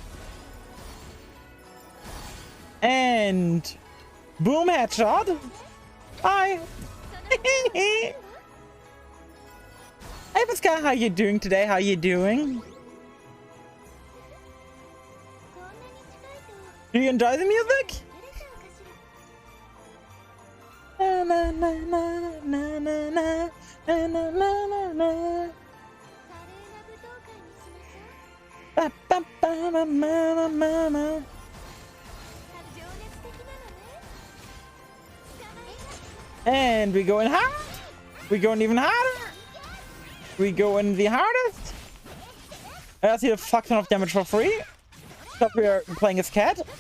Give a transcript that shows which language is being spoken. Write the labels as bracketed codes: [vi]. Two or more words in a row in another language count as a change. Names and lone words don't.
[en] And boom, headshot. Hi. Hey, Pascal, how you doing today? How you doing? Do you enjoy the music? Na, na, na, na, na, na, na, na, na, na, na. Ba, ba, ba, ba, ba, ba, ba. And we go in hard. We going even harder. We go in the hardest. I see a fuck ton of damage for free. Stop here playing as Cat.